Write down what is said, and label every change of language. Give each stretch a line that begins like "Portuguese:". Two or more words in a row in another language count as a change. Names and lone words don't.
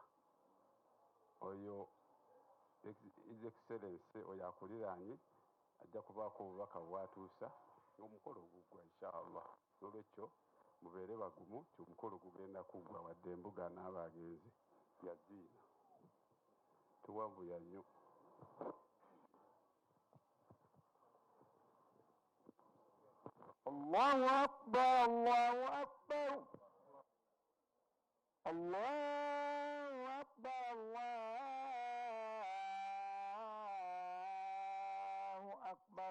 Ganda: Oyo
English: His Excellency
Ganda: oyo akuliraanye ajja kubaako obubaka bw'atuusa ng'omukolo guggwa inshaallah. N'olwekyo mubeere bagumu ti omukolo gugenda kuggwa wadde embuga n'abagenzi yaziina. Tuwanvuya nnyo.
Arabic: الله أكبر، الله أكبر، الله أكبر، الله أكبر.